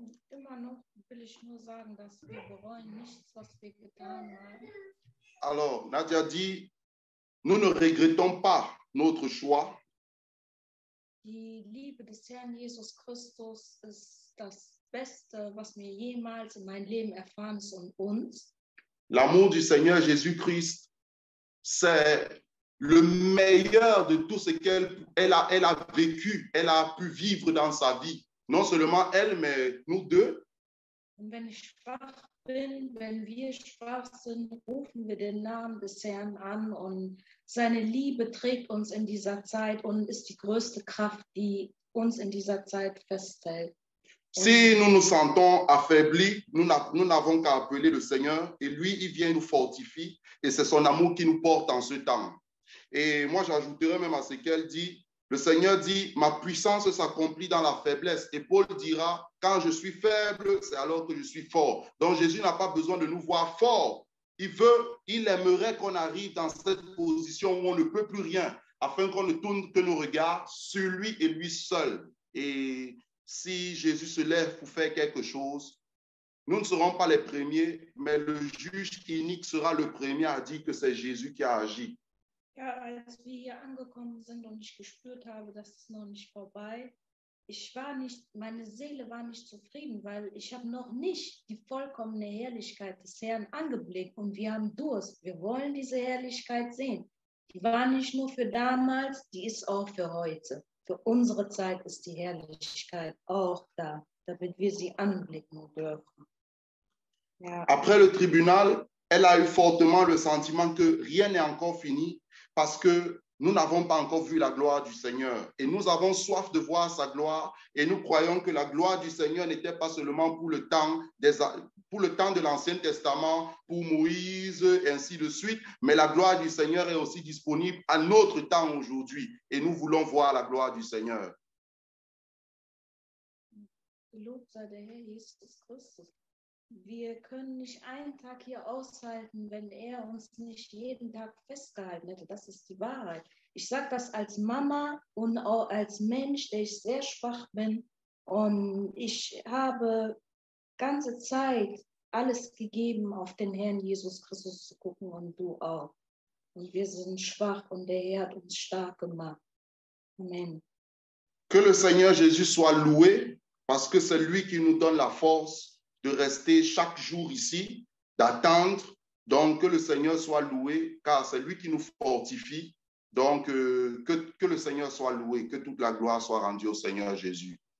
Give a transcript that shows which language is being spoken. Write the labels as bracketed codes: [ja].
[de] Immer noch will ich nur sagen, dass wir bereuen nichts, was wir getan haben. [fr] Alors, Nadia dit, nous ne regrettons pas notre choix. [de] Die Liebe des Herrn Jesus Christus ist das Beste, was mir jemals in meinem Leben erfahren ist und uns. [fr] L'amour du Seigneur Jésus-Christ, c'est le meilleur de tout ce qu'elle a vécu, elle a pu vivre dans sa vie. Non seulement elle, mais nous deux. [de] Und wenn ich schwach bin, wenn wir schwach sind, rufen wir den Namen des Herrn an und seine Liebe trägt uns in dieser Zeit und ist die größte Kraft, die uns in dieser Zeit festhält. [fr] Si nous nous sentons affaiblis, nous n'avons qu'à appeler le Seigneur et lui, il vient nous fortifier et c'est son amour qui nous porte en ce temps. Et moi, j'ajouterais même à ce qu'elle dit, le Seigneur dit, ma puissance s'accomplit dans la faiblesse. Et Paul dira, quand je suis faible, c'est alors que je suis fort. Donc Jésus n'a pas besoin de nous voir forts. Il aimerait qu'on arrive dans cette position où on ne peut plus rien, afin qu'on ne tourne que nos regards sur lui et lui seul. Et si Jésus se lève pour faire quelque chose, nous ne serons pas les premiers, mais le juge unique sera le premier à dire que c'est Jésus qui a agi. [de] Ja, als wir hier angekommen sind und ich gespürt habe, das ist noch nicht vorbei, meine Seele war nicht zufrieden, weil ich habe noch nicht die vollkommene Herrlichkeit des Herrn angeblickt und wir haben Durst. Wir wollen diese Herrlichkeit sehen. Die war nicht nur für damals, die ist auch für heute. Für unsere Zeit ist die Herrlichkeit auch da, damit wir sie anblicken dürfen. Ja. [fr] Après le tribunal, elle a eu fortement le sentiment que rien n'est encore fini parce que nous n'avons pas encore vu la gloire du Seigneur. Et nous avons soif de voir sa gloire et nous croyons que la gloire du Seigneur n'était pas seulement pour le temps de l'Ancien Testament, pour Moïse, et ainsi de suite, mais la gloire du Seigneur est aussi disponible à notre temps aujourd'hui. Et nous voulons voir la gloire du Seigneur. [de] Gelobt sei der Herr Jesus Christus. Wir können nicht einen Tag hier aushalten, wenn er uns nicht jeden Tag festgehalten hätte. Das ist die Wahrheit. Ich sage das als Mama und auch als Mensch, der ich sehr schwach bin. Und ich habe ganze Zeit alles gegeben, auf den Herrn Jesus Christus zu gucken und du auch. Und wir sind schwach und der Herr hat uns stark gemacht. Amen. [fr] Que le Seigneur Jésus soit loué parce que c'est lui qui nous donne la force de rester chaque jour ici, d'attendre. Donc, que le Seigneur soit loué car c'est lui qui nous fortifie. Donc, que le Seigneur soit loué, que toute la gloire soit rendue au Seigneur Jésus.